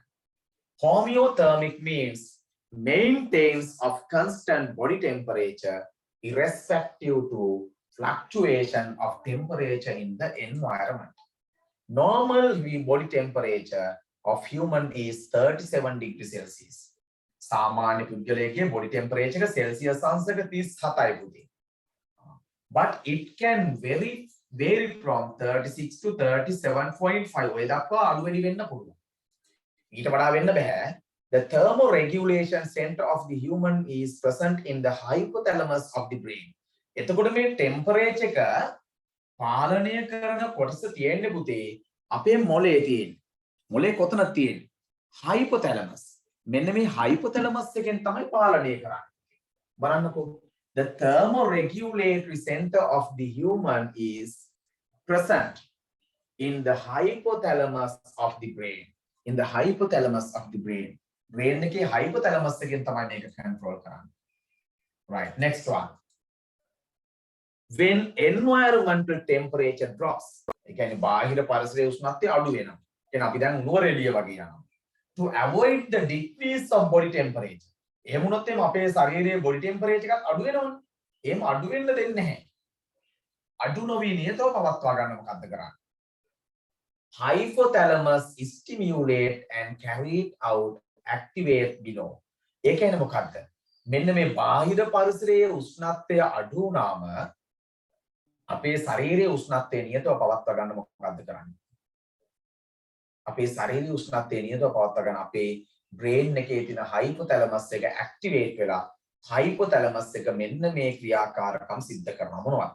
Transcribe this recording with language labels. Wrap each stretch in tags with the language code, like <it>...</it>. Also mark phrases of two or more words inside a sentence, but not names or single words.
<en>Homeothermic means maintains of constant body temperature irrespective to fluctuation of temperature in the environment. Normal body temperature of human is 37 degrees Celsius.</en> <si>සාමාන්‍ය පුද්ගලයාගේ</si> <en>body temperature</en> <si>එක Celsius අංශක 37යි පුතේ.</si> <en>But it can vary from 36 to 37.5.</en> <si>ඔය දක්වා අඩු වැඩි වෙන්න පුළුවන්. ඊට වඩා වෙන්න බෑ.</si> <en>The thermoregulation center of the human is present in the hypothalamus of the brain.</en> <si>එතකොට මේ temperature එක පාලනය කරන කොටස තියෙන්නේ පුතේ අපේ මොලේ තියෙන්නේ. මොලේ කොතනද තියෙන්නේ? hypothalamus. මෙන්න මේ hypothalamus එකෙන් තමයි පාලනය කරන්නේ. බලන්නකෝ.</si> <en>The thermoregulatory center of the human is present in the hypothalamus of the brain. In the hypothalamus of the brain.</en> <si>Brain එකේ hypothalamus එකෙන් තමයි මේක control කරන්නේ.</si> <en>Right, next one. When environmental temperature drops,</en> <si>ඒ කියන්නේ බාහිර පරිසරයේ උෂ්ණත්වය අඩු වෙනවා. එහෙනම් අපි දැන් නුවරඑළිය වගේ යනවා.</si> <en>To avoid the decrease of body temperature.</en> <si>එහෙම වුණොත් එimhe අපේ ශරීරයේ</si> <en>body temperature</en> <si>එකත් අඩු වෙනවනේ. එහෙම අඩු වෙන්න දෙන්නේ නැහැ. අඩු නොවි නියතව පවත්වා ගන්න මොකද්ද කරන්නේ?</si> <en>Hypothalamus stimulate and carry out activate below.</en> <si>ඒ කියන්නේ මොකද්ද? මෙන්න මේ බාහිර පරිසරයේ උෂ්ණත්වය අඩු වුණාම අපේ ශරීරයේ උෂ්ණත්වය නියතව පවත්වා ගන්න මොකද්ද කරන්නේ? අපේ ශරීරයේ උෂ්ණත්වය නියතව පවත්වා ගන්න අපේ brain එකේ තියෙන hypothalamus එක activate වෙලා hypothalamus එක මෙන්න මේ ක්‍රියාකාරකම් සිද්ධ කරනවා මොනවද?</si>